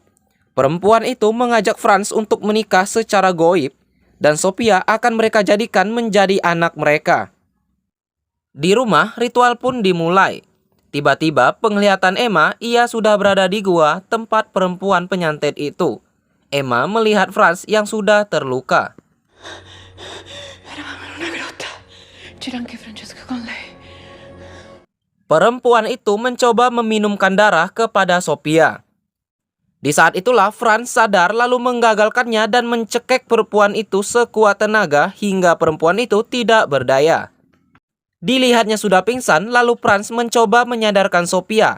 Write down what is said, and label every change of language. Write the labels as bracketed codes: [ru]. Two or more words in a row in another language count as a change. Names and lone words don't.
[id] Perempuan itu mengajak Franz untuk menikah secara goib, dan Sophia akan mereka jadikan menjadi anak mereka. Di rumah, ritual pun dimulai. Tiba-tiba, penglihatan Emma, ia sudah berada di gua tempat perempuan penyantet itu. Emma melihat Franz yang sudah terluka. [it] Eravamo in una grotta. C'era anche Francesco con lei. [id] Perempuan itu mencoba meminumkan darah kepada Sophia. Di saat itulah Franz sadar lalu menggagalkannya dan mencekik perempuan itu sekuat tenaga hingga perempuan itu tidak berdaya. Dilihatnya sudah pingsan, lalu Franz mencoba menyadarkan Sophia.